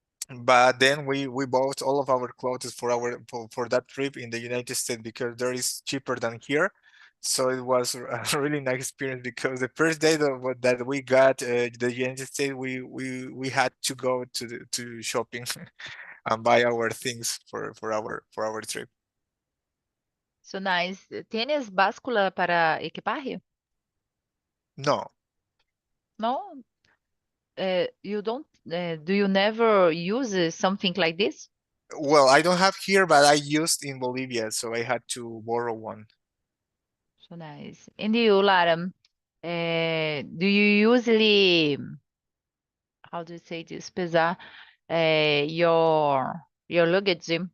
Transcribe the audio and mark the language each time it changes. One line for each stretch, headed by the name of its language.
English: But then we bought all of our clothes for that trip in the United States because there is cheaper than here. So it was a really nice experience because the first day that we got the United States, we had to go to shopping and buy our things for our trip. So nice.
Spanish: ¿Tienes báscula para equipaje?
English: No, No? You don't, do you never use something like this? well, I don't have here, but I used in Bolivia, so I had to borrow one. So nice. And you, Lara, do you usually, how do you say this, pesar your luggage?